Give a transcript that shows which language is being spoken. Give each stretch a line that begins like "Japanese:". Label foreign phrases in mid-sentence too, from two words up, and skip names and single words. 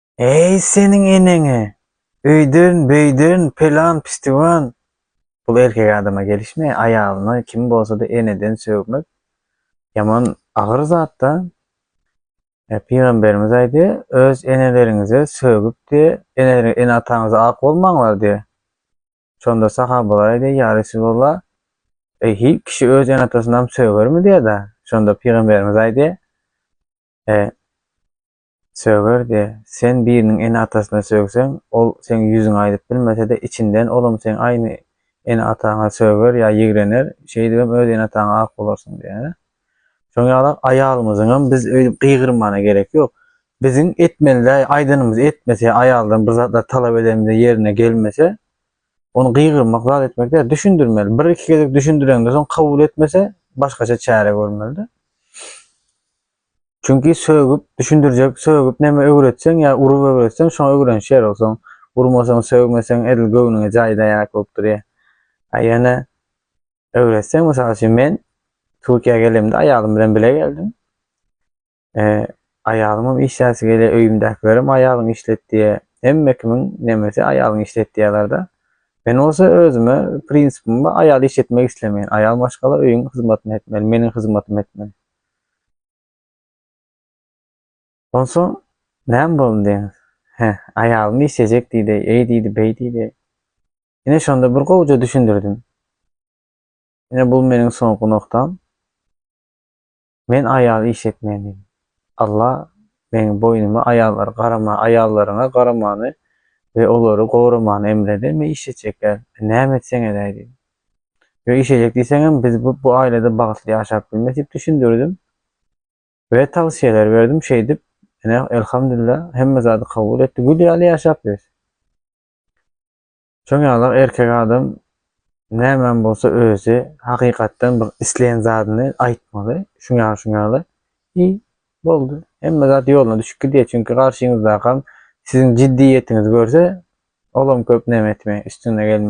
Turkish: Ey senin enene.
Turkmen: Öydün, büydün, pelan, pistivan.
Turkish: Bu erkek adama gelişme.
Turkmen: Ayağına kim bolsa da eneden sövmek. Yaman ağır zat da. Peygamberimiz aydı. Öz enelerinize sövüp diye, ene atanıza ak olmaňlar diye. Şonda sahabalar aydı.
Arabic: يا رسول الله,
Turkmen: hiç kişi öz ene atasından söver mi diye da. Şonda Peygamberimiz aydı. Söwer diye. Sen birinin ene atasına sövsen, ol seň ýüzüňi aýdyp bilmese de içinden olum sen aýny ene ataňa söwer ya ýigrener, şey diýem öz ene ataňa ak bolarsyň diýe. Şoňa aýalymyzyň biz öýdüp gygyrmana gerek ýok. Biziň etmeli aýdynymyz etmese, aýaldan bir zatlar talap edende ýerine gelmese, onu gygyrmak, zat etmek de düşündürmeli. Bir iki gezek düşündürende soň kabul etmese, başgaça çäre görmeli. Çünkü sögüp, düşündürecek, sögüp neme öğretsen ya urup öğretsen şoňa öğren şer bolsaň, urmasaň, sögmeseň edil göwnüňe jaýda ýak bolup durýar. Aýana öğretsen, mesela şimdi men Türkiýe'ye gelemde aýalym bilen bile geldim. Aýalymam işläsi gele öýümdekilerim aýalyň işletdiýe, hemme kimiň nemesi aýalyň işletdiýärler.
Turkish: Ben olsa
Turkmen: özüme prinsipimde aýaly işletmek islemeýin. Aýal başgalar öýüň hyzmatyny etmeli, meniň hyzmatymy etmeli. Onsoň näme boldy diýeniz? Aýalym işlejek diýdi, eý diýdi, beý diýdi. Ine şonda bir gowja düşündirdim. Ine bul meniň soňky noktam. Men aýaly işletmeýän diýdim. Allah meniň boýnumy aýallara garama, aýallaryňa garamany we olary gowramany emredi. Men işletjekler. Näme etseň edä diýdim. Yo işlejek diýseňem biz bu aýlada bagtly ýaşap bilmek diýip düşündirdim.
Turkish: Ve tavsiyeler verdim
Turkmen: şey dip. Elhamdülillah hemme zady kabul etdi. Gül ýaly ýaşap biz. Şoňalar erkek adam näme bolsa özü hakykatdan bir isleýän zadyny aýtmaly. Şuňa iyi boldy. Hemme zady ýoluna düşüp gidýär. Çünki garşyňyzda siziň jiddiýetinizi görse, olam köp näme etmeýär, üstüne gelmeýär.